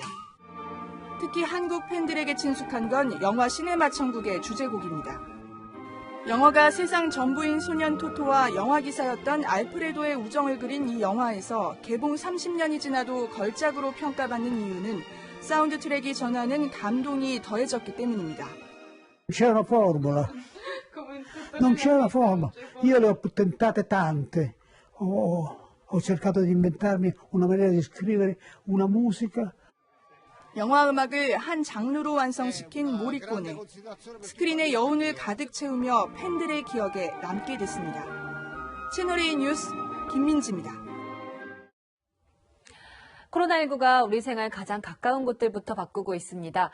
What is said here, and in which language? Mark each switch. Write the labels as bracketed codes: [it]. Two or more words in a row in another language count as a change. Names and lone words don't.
[ko] 특히 한국 팬들에게 친숙한 건 영화 시네마 천국의 주제곡입니다. 영화가 세상 전부인 소년 토토와 영화 기사였던 알프레도의 우정을 그린 이 영화에서 개봉 30년이 지나도 걸작으로 평가받는 이유는 사운드 트랙이 전하는 감동이 더해졌기 때문입니다. [it] C'è una formula. Non c'è una formula. Io le ho tentate tante. Ho cercato di inventarmi una maniera di scrivere una musica. [ko] 영화 음악을 한 장르로 완성시킨 모리코네. 스크린의 여운을 가득 채우며 팬들의 기억에 남게 됐습니다. 채널A 뉴스 김민지입니다. 코로나19가 우리 생활 가장 가까운 곳들부터 바꾸고 있습니다.